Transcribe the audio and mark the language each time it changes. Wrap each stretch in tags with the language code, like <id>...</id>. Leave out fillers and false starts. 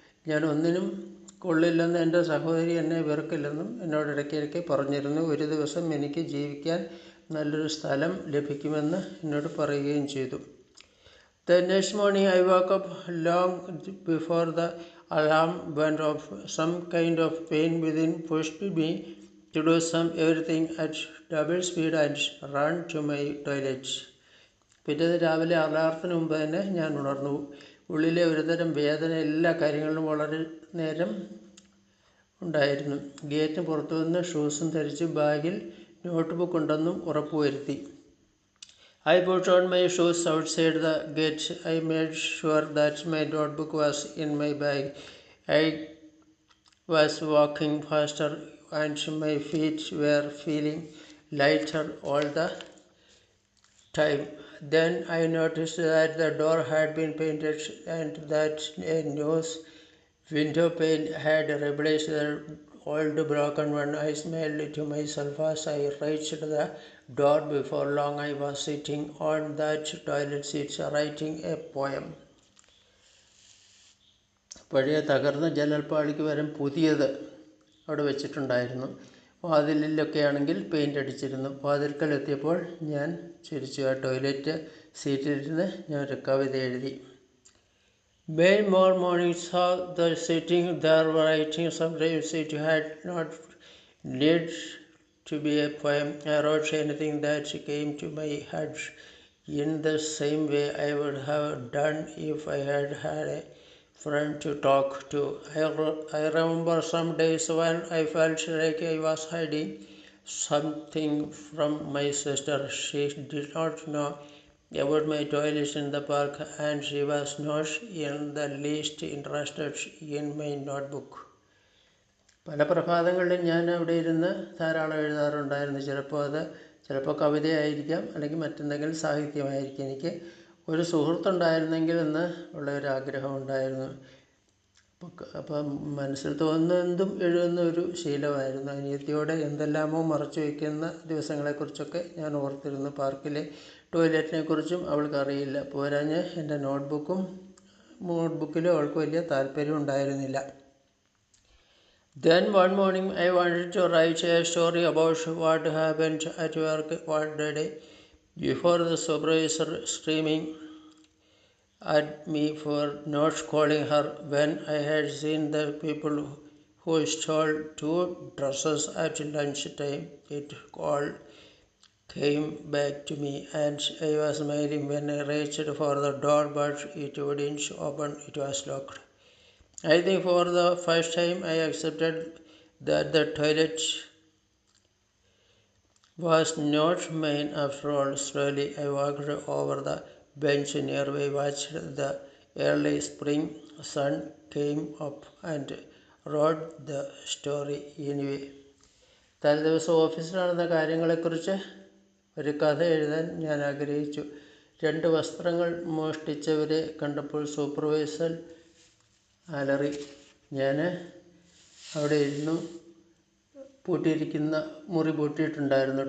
<ml>ഞാൻ ഒന്നിനും കൊള്ളില്ലെന്ന് എൻ്റെ സഹോദരി എന്നെ വെറുക്കില്ലെന്നും എന്നോട് ഇടയ്ക്കിടയ്ക്ക് പറഞ്ഞിരുന്നു. ഒരു ദിവസം എനിക്ക് ജീവിക്കാൻ നല്ലൊരു സ്ഥലം ലഭിക്കുമെന്ന് എന്നോട് പറയുകയും ചെയ്തു.</ml> <en>The next morning I woke up long before the alarm went off. Some kind of pain within pushed me to do everything at double speed and run to my toilet.</en> <ml>പിറ്റേന്ന് രാവിലെ അലാറത്തിന് മുമ്പ് തന്നെ ഞാൻ ഉണർന്നു. ഉള്ളിലെ ഒരുതരം വേദന എല്ലാ കാര്യങ്ങളിലും വളരെ നേരം ഉണ്ടായിരുന്നു. ഗേറ്റിന് പുറത്തു നിന്ന് ഷൂസും ധരിച്ച് ബാഗിൽ നോട്ട്ബുക്ക് ഉണ്ടെന്നും ഉറപ്പുവരുത്തി.</ml> <en>I put on my shoes outside the gate. I made sure that my notebook was in my bag. I was walking faster and my feet were feeling lighter all the time. Then I noticed that the door had been painted and that a new window pane had replaced the old broken one. I smiled to myself as I reached the door. Before long I was sitting on that toilet seat writing a poem.</en> <ml>പഴയ തകർന്ന ജനൽപ്പാളിക്ക് പകരം പുതിയത് അവിടെ വെച്ചിട്ടുണ്ടായിരുന്നു. വാതിലിലൊക്കെ ആണെങ്കിൽ paint അടിച്ചിരുന്നു. വാതിൽക്കലെത്തിയപ്പോൾ ഞാൻ ചിരിച്ചു. ആ ടോയ്ലറ്റ് സീറ്റിലിരുന്ന് ഞാൻ ഒരു കവിത എഴുതി.</ml> <en>Many more mornings saw the sitting there writing. Sometimes it had not need to be a poem. I wrote anything that came to my head in the same way I would have done if I had had a friend to talk to. I remember some days when I felt like I was hiding something from my sister. She did not know about my toilet in the park, and she was not in the least interested in my notebook.</en> <ml>പല പ്രഭാതങ്ങളിലും ഞാൻ അവിടെ ഇരുന്ന് ധാരാളം എഴുതാറുണ്ടായിരുന്നു. ചിലപ്പോൾ കവിതയായിരിക്കാം, അല്ലെങ്കിൽ മറ്റെന്തെങ്കിലും സാഹിത്യമായിരിക്കും. എനിക്ക് ഒരു സുഹൃത്തുണ്ടായിരുന്നെങ്കിൽ എന്ന് ഉള്ള ഒരു ആഗ്രഹം ഉണ്ടായിരുന്നു. അപ്പം മനസ്സിൽ തോന്നുന്നതും എഴുതുന്ന ഒരു ശീലമായിരുന്നു. അനിയത്തിയോടെ എന്തെല്ലാമോ മറച്ചു വയ്ക്കുന്ന ദിവസങ്ങളെക്കുറിച്ചൊക്കെ ഞാൻ ഓർത്തിരുന്നു. പാർക്കിലെ ടോയ്ലറ്റിനെ കുറിച്ചും അവൾക്കറിയില്ല. പോരാഞ്ഞ് എൻ്റെ നോട്ട്ബുക്കിലും അവൾക്ക് വലിയ താല്പര്യം ഉണ്ടായിരുന്നില്ല.</ml> <en>Then one morning I wanted to write a story about what happened at work one day before the supervisor screaming at me for not calling her when I had seen the people who stole 2 dresses at lunch time. It all came back to me and I was smiling when I reached for the door, but it wouldn't open. It was locked. I think for the first time I accepted that the toilet was not mine after all. Slowly I walked over the bench nearby, watched the early spring sun came up and wrote the story anyway.</en> <ml>തലേദിവസം ഓഫീസിൽ നടന്ന കാര്യങ്ങളെക്കുറിച്ച് ഒരു കഥ എഴുതാൻ ഞാൻ ആഗ്രഹിച്ചു. 2 വസ്ത്രങ്ങൾ മോഷ്ടിച്ചവരെ കണ്ടപ്പോൾ സൂപ്പർവൈസർ അലറി. ഞാൻ അവിടെ ഇരുന്നു. പൂട്ടിയിരിക്കുന്ന മുറി പൂട്ടിയിട്ടുണ്ടായിരുന്നു.</ml>